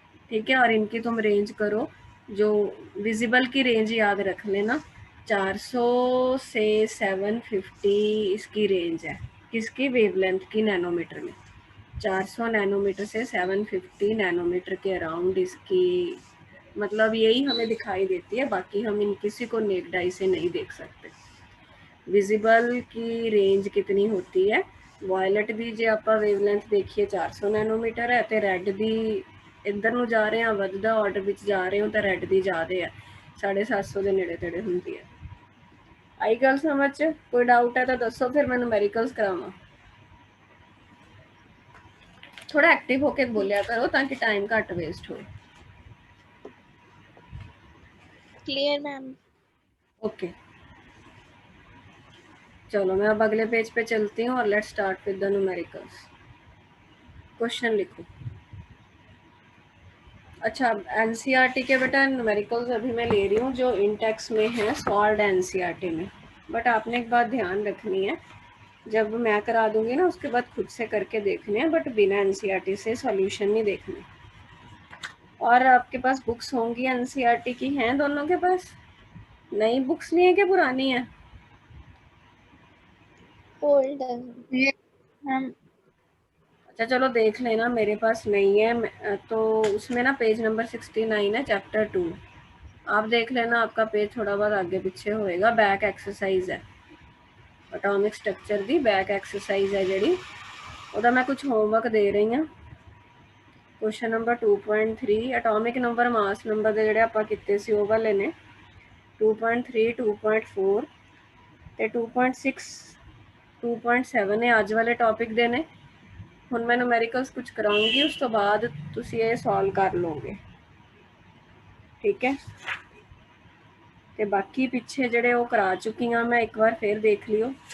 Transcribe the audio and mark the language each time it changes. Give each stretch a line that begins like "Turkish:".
Hindi: ठीक है, और इनकी तुम रेंज करो, जो विजिबल की रेंज याद रख लेना, 400 से 750 इसकी रेंज है। किसकी? वेवलेंथ की, नैनोमीटर में। 400 नैनोमीटर से 750 नैनोमीटर के अराउंड इसकी मतलब यही हमें दिखाई देती है, बाकी हम इन किसी को नेक्ड आई से नहीं देख सकते। विजिबल की रेंज कितनी होती है?
Punjabi: वायलट ਦੀ ਜੇ ਆਪਾਂ ਵੇਵਲੈਂਥ ਦੇਖੀਏ 400 ਨੈਨੋਮੀਟਰ ਹੈ, ਤੇ ਰੈੱਡ ਦੀ ਇੱਧਰ ਨੂੰ ਜਾ ਰਹੇ ਹਾਂ, ਵੱਧਦਾ ਆਰਡਰ ਵਿੱਚ ਜਾ ਰਹੇ ਹੋ, ਤਾਂ ਰੈੱਡ ਦੀ ਜ਼ਿਆਦਾ ਹੈ, 750 ਦੇ ਨੇੜੇ ਤੇੜੇ ਹੁੰਦੀ ਹੈ। ਆਈ ਗੱਲ ਸਮਝ 'ਚ? ਕੋਈ ਡਾਊਟ ਹੈ ਤਾਂ ਦੱਸੋ, ਫਿਰ ਮੈਂ ਨੂਮੈਰੀਕਲਸ ਕਰਾਵਾਂ। ਥੋੜਾ ਐਕਟਿਵ ਹੋ ਕੇ ਬੋਲਿਆ ਕਰੋ ਤਾਂ ਕਿ ਟਾਈਮ ਘੱਟ ਵੇਸਟ ਹੋਏ।
English: Clear ma'am.
Hindi: ओके, चलो मैं अब अगले पेज पे चलती हूँ और
English: Let's start with the numericals.
Hindi: Question लिखो। अच्छा, एनसीईआरटी के बेटा न्यूमेरिकल्स अभी मैं ले रही हूँ जो इंटेक्स में है, सॉल्व एनसीईआरटी में। बट आपने एक बात ध्यान रखनी है, जब मैं करा दूंगी ना उसके बाद खुद से करके देखने हैं, बट बिना एनसीईआरटी से सॉल्यूशन नहीं देखने। और आपके पास बुक्स होंगी एनसीईआरटी की, हैं दोनों के पास? नई बुक्स नहीं है क्या पुरानी है?
English: Old. ये ma'am.
Hindi: अच्छा चलो देख लेना, मेरे पास नहीं है तो उसमें ना पेज नंबर 69 है, चैप्टर 2। आप देख लेना, आपका पेज थोड़ा बहुत आगे पीछे होएगा। बैक एक्सरसाइज है, एटॉमिक स्ट्रक्चर दी बैक एक्सरसाइज है जी, ਉਹਦਾ मैं कुछ होमवर्क दे रही हूँ।
Punjabi: Question number 2.3 atomic number mass number ਦੇ ਜਿਹੜੇ ਆਪਾਂ ਕੀਤੇ ਸੀ ਉਹ ਵਾਲੇ ਨੇ, 2.3 2.4 ਤੇ 2.6 2.7 ਇਹ ਅੱਜ ਵਾਲੇ ਟੌਪਿਕ ਦੇ ਨੇ। ਹੁਣ मैं न्यूमेरिकल्स कुछ कराऊंगी, उस तो बाद तुसी ये सॉल्व कर लोगे। ठीक है, ਤੇ ਬਾਕੀ ਪਿੱਛੇ ਜਿਹੜੇ ਉਹ ਕਰਾ ਚੁੱਕੀ ਹਾਂ ਮੈਂ, ਇੱਕ ਵਾਰ ਫਿਰ ਦੇਖ ਲਿਓ।